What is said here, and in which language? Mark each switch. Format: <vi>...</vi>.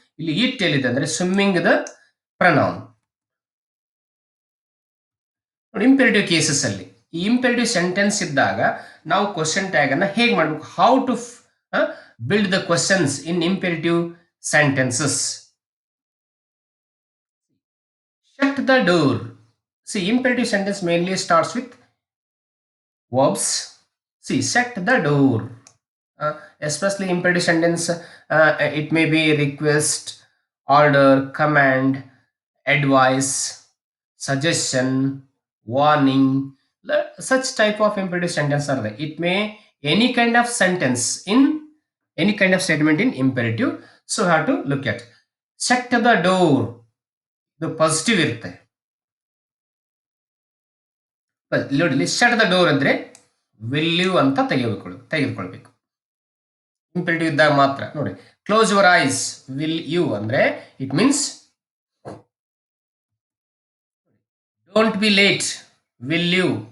<kn>ಇಲ್ಲಿ ಇಟ್ ಎಲ್ಲಿದೆ ಅಂದ್ರೆ ಸ್ವಿಮ್ಮಿಂಗ್ ದ ಪ್ರನೌನ್. ನೋಡಿ, ಇಂಪೆರೇಟಿವ್ ಕೇಸಸ್ ಅಲ್ಲಿ, ಈ ಇಂಪೆರೇಟಿವ್ ಸೆಂಟೆನ್ಸ್ ಇದ್ದಾಗ ನಾವು ಕ್ವಶನ್ ಟ್ಯಾಗ್ ಅನ್ನ ಹೇಗೆ ಮಾಡಬೇಕು,</kn> <en>How to build the questions in imperative sentences. Shut the door. See, imperative sentence mainly starts with verbs. See, shut the door. Especially imperative sentence, it may be request, order, command, advice, suggestion, warning. Such type of imperative sentence are there. It may any kind of sentence in any kind of statement in imperative. So have to look at shut the door.</en> <kn>ಇದು positive ಇರುತ್ತೆ. ನೋಡಿ,</kn> <en>shut the door</en> <kn>ಅಂದ್ರೆ</kn> <en>will you</en> <kn>ಅಂತ ತೆಗೆದುಕೊಳ್ಬೇಕು. Imperative ಇದ್ದಾಗ ಮಾತ್ರ. ನೋಡಿ,</kn> <en>close your eyes, will you</en> <kn>ಅಂದ್ರೆ</kn> <en>It means don't be late, will you.</en>